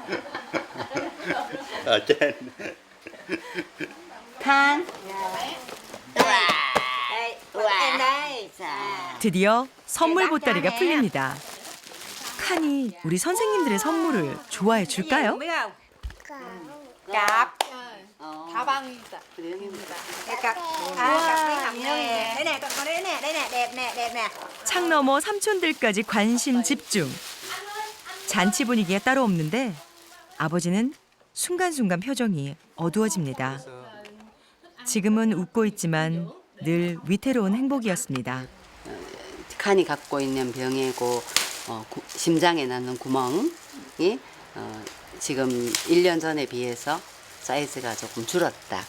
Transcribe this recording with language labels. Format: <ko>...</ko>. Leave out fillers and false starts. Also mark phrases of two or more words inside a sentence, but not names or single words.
<ko>칸. 드디어 선물 보따리가 풀립니다. 칸이 우리 선생님들의 선물을 좋아해 줄까요?</ko> <vi>Cặp. Thảo Văn. Cặp. Cặp nè. Đây nè, con đây nè, đây nè, đẹp nè, đẹp nè.</vi> <ko>창 너머 삼촌들까지 관심 집중. 잔치 분위기가 따로 없는데 아버지는 순간순간 표정이 어두워집니다. 지금은 웃고 있지만 늘 위태로운 행복이었습니다. 칸이 갖고 있는 병이고 심장에 나는 구멍이 지금 1년 전에 비해서 사이즈가 조금 줄었다.</ko>